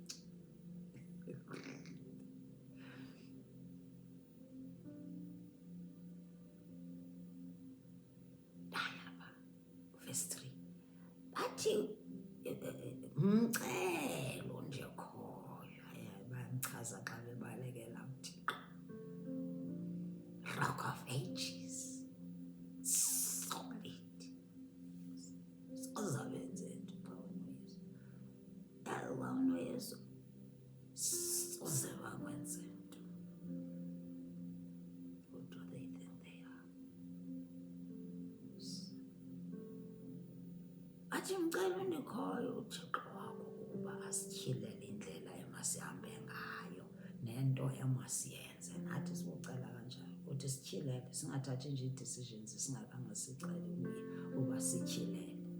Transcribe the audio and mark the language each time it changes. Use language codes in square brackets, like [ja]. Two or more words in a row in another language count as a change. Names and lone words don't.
[xh] Ayapha verse 3 bathi umcelo nje khoyo. Bayamchaza xa bebalekela uThixo. [en] Rock of Ages, solid. [xh] Sozabenze nto xa unoyesu, soze bakwenze nto. [en] Who do they think they are? [xh] Athi mcela unikhoyo uThixo wakho ukuba asityhilele indlela emasihambe ngayo nento emasiyenze. Nathi sibucela kanjalo uthi sityhilele, singathathi nje ii-decisions singakhange sicele uba sityhilele.